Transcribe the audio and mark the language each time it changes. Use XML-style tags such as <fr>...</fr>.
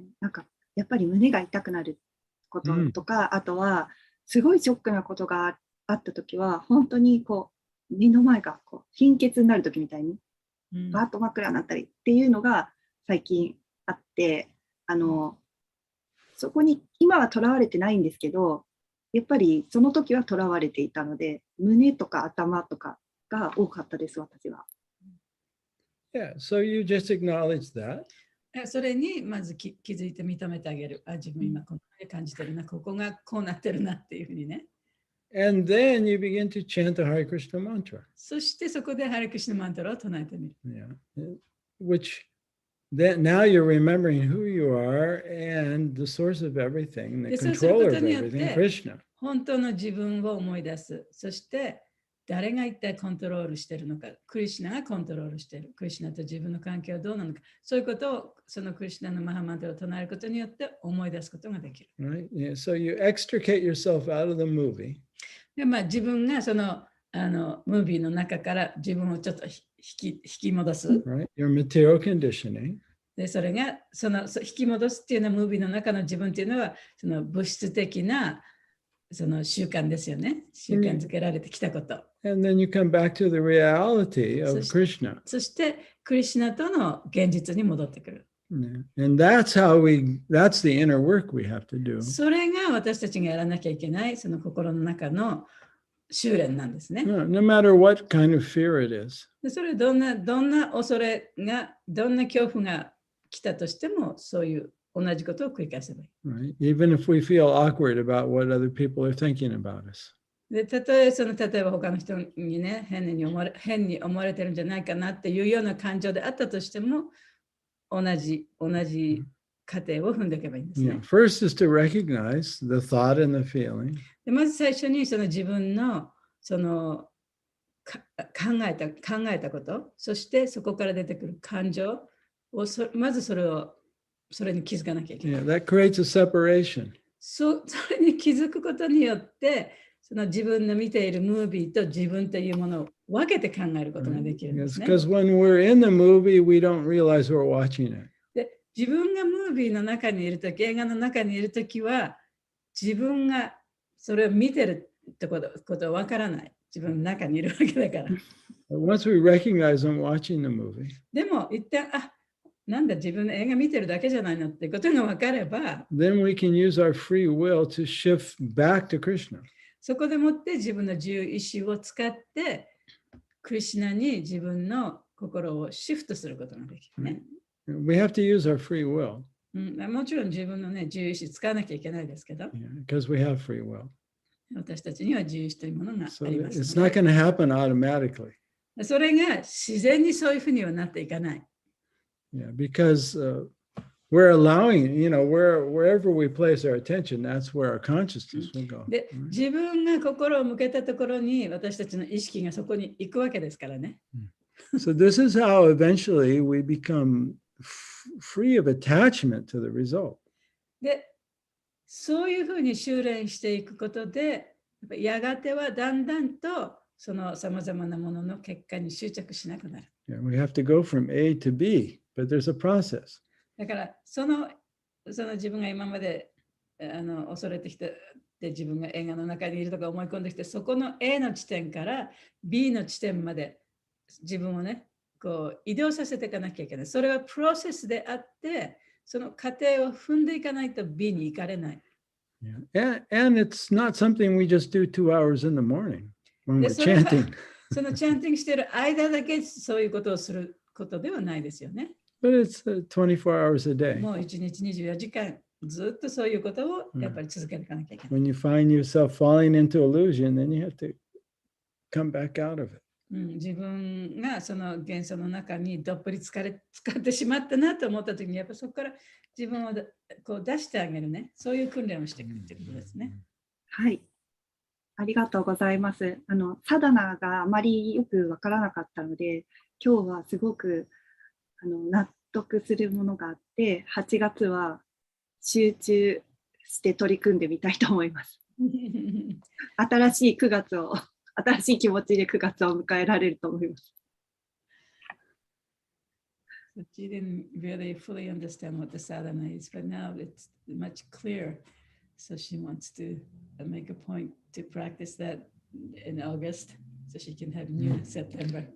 <ja>なんかやっぱり胸が痛くなることとか、あとはすごいショックなことがあったときは、本当にこう目の前がこう貧血になるときみたいに、バーッと真っ暗になったりっていうのが最近あって、そこに今はとらわれてないんですけど、やっぱりその時はとらわれていたので、胸とか頭とかが多かったです、私は。</ja> <en>Yeah, so you just acknowledge that.</en> <ja>それにまず気づいて認めてあげる。自分今こんなに感じてるな、ここがこうなってるなっていうふうにね。</ja> <en>And then you begin to chant the Hare Krishna mantra.</en> <ja>そしてそこでハレクリシュナマントラを唱えてみる。</ja> <en>Yeah. Which then now you're remembering who you are and the source of everything, the</en> <ja>でそうする</ja> <en>controller</en> <ja>こ</ja> <en>of</en> <ja>とによって</ja> <en>everything, Krishna.</en> <ja>本当の自分を思い出す。そして誰が一体コントロールしているのか、クリシュナがコントロールしている。クリシュナと自分の関係はどうなのか、そういうことをそのクリシュナのマハマントラを唱えることによって思い出すことができる。</ja> <en>Right? Yeah. So you extricate yourself out of the movie.</en> <ja>で自分がそのムービーの中から自分をちょっと引き戻す。</ja> <en>Right? Your material conditioning.</en> <ja>でそれが引き戻すっていうのはムービーの中の自分っていうのはその物質的なその習慣ですよね。習慣づけられてきたこと。</ja> <en>And then you come back to the reality of Krishna.</en> <ja>そしてクリシュナとの現実に戻ってくる。</ja> <en>Yeah. And that's the inner work we have to do.</en> <ja>それが私たちがやらなきゃいけないその心の中の修練なんですね。</ja> <en>No matter what kind of fear it is.</en> <ja>でそれどんな恐れが、どんな恐怖が来たとしても、そういう同じことを繰り返せばいい。</ja> <en>Right? Even if we feel awkward about what other people are thinking about us.</en> <ja>で例えば他の人にね、変に思われてるんじゃないかなっていうような感情であったとしても、同じ過程を踏んでいけばいいんですね。</ja> <en>Yeah. First is to recognize the thought and the feeling.</en> <ja>でまず最初にその自分のその考えたこと、そしてそこから出てくる感情をまずそれに気づかなきゃいけない。</ja> <en>Yeah, that creates a separation.</en> <ja>それに気づくことによって、その自分の見ているムービーと自分というものを分けて考えることができるんですね。</ja> <en>Because when we're in the movie, we don't realize we're watching it.</en> <ja>で自分がムービーの中にいるとき、映画の中にいるときは、自分がそれを見てるってことは分からない。自分の中にいるわけだから。</ja> <en>Once we recognize I'm watching the movie.</en> <ja>でも一旦、なんだ自分の映画見てるだけじゃないのってことが分かれば、</ja> <en>Then we can use our free will to shift back to Krishna.</en> <ja>そこでもって自分の自由意志を使って、クリシュナに自分の心をシフトすることができるね。</ja> <en>We have to use our free will.</en> <ja>もちろん自分のね、自由意志使わなきゃいけないですけど、</ja> <en>Because we have free will.</en> <ja>私たちには自由意志というものがあ</ja> <en>So</en> <ja>ります</ja> <en>it's not going to happen automatically.</en> <ja>それが自然にそういうふうにはなっていかない。</ja> <en>Yeah, because we're allowing, wherever we place our attention, that's where our consciousness will go.</en> <ja>で、自分が心を向けたところに私たちの意識がそこに行くわけですからね。</ja> <en>So this is how eventually we become free of attachment to the result.</en> <ja>で、そういうふうに修練していくことで、やがてはだんだんとそのさまざまなものの結果に執着しなくなる。</ja> <en>Yeah, we have to go from A to B, but there's a process.</en> <ja>だからその自分が今まで恐れてきて自分が映画の中にいるとか思い込んできて、そこの A の地点から B の地点まで自分をね、こう移動させていかなきゃいけない。それはプロセスであって、その過程を踏んでいかないと B に行かれない。</ja> <en>Yeah. And it's not something we just do 2 hours in the morning when we're chanting.</en> <ja>そのチャンティングしている間だけそういうことをすることではないですよね。</ja> <en>But it's 24 hours a day.</en> <ja>もう1日24時間ずっとそういうことをやっぱり続けていかなきゃいけない。</ja> <en>When you find yourself falling into illusion, then you have to come back out of it.</en> <ja>自分がその幻想の中にどっぷり使ってしまったなと思ったときに、やっぱそこから自分をこう出してあげるね、そういう訓練をしていくってことですね。はい。ありがとうございます。サダナがあまりよくわからなかったので、今日はすごく納得するものがあって、8月は集中して取り組んでみたいと思います。新しい気持ちで9月を迎えられると思います。</ja> <en>So she didn't really fully understand what the sadhana is, but now it's much clearer. So she wants to make a point to practice that in August, so she can have new September.</en>